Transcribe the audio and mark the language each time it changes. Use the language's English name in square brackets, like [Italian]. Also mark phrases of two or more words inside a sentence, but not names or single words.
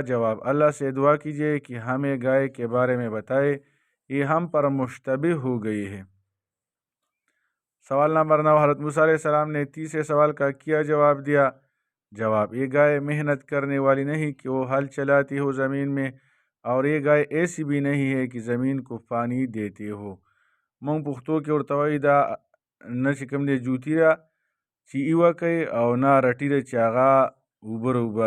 [Urdu] جواب، اللہ سے دعا کیجیے کہ ہمیں گائے کے بارے میں بتائے، یہ ہم پر مشتبہ ہو گئی ہے۔ سوال نمبر 9، حضرت موسیٰ علیہ السلام نے تیسرے سوال کا کیا جواب دیا؟ جواب، یہ گائے محنت کرنے والی نہیں کہ وہ ہل چلاتی ہو زمین میں، اور یہ گائے ایسی بھی نہیں ہے کہ زمین کو پانی دیتی ہو۔ [Pashto] مونږ پښتو کې ورته وایي دا نه چې کوم دی جوتي ده چې ایوه کوي او نه رټي ده چې هغه اوبه راوباسي.